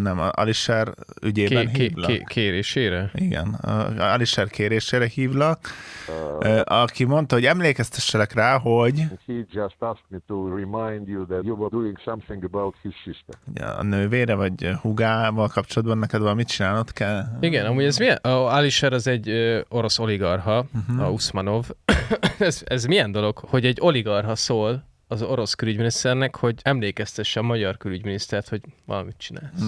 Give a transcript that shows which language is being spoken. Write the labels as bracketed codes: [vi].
[hu] Nem, Alisher ügyében hívlak. Kérésére? Igen, Alisher kérésére hívlak. Aki mondta, hogy emlékeztesselek rá, hogy... [en] He just asked me to remind you that you were doing something about his sister. [hu] A nővére vagy húgával kapcsolatban neked valamit csinálnod kell? Igen, amúgy ez milyen? Alisher az egy orosz oligarha, a Usmanov. Ez milyen dolog, hogy egy oligarha szól az orosz külügyminiszternek, hogy emlékeztesse a magyar külügyminisztert, hogy valamit csinálsz.